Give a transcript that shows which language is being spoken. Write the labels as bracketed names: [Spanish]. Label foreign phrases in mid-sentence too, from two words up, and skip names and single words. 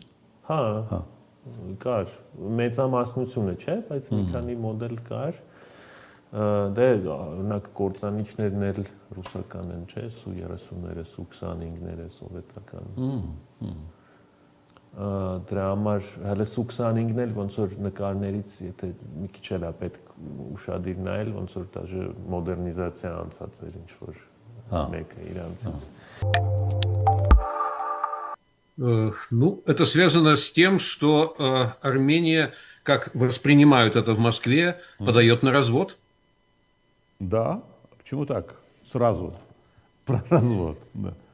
[Armenian] Հա։ Կար, մեծամասնությունը չէ, բայց մի քանի մոդել կար։ Դե օրինակ կործանիչներն էլ ռուսական են, չէ, Su-30-ները, Su-25-ները սովետական։ Դրա համար հələ Su-25-ն էլ ոնց որ նկարներից, եթե մի քիչ էլ է պետք ուշադիր նայել, ոնց որ [Russian] даже модернизация [Armenian] անցած էր ինչ որ մեկը իրանցից։ [Russian] Ну, это связано с тем, что Армения, как воспринимают это в Москве, подает на развод. Да, почему так? Сразу про развод, да.